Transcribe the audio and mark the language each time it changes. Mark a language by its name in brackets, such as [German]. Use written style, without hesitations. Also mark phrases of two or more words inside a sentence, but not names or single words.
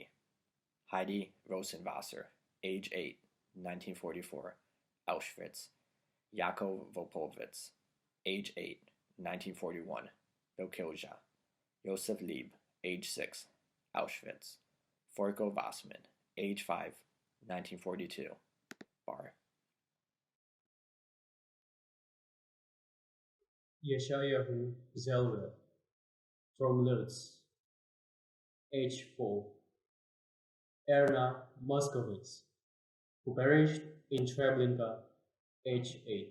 [English] Heidi Rosenwasser, age 8, 1944, Auschwitz. Yakov Vopovitz, age 8, 1941, Belkilja. Yosef Lieb, age 6, Auschwitz. Forko Vassman, age 5, 1942, Bar. Yeshayahu Zelda, from Lutz, age 4. Erna Moskowitz, who perished in Treblinka, age 8.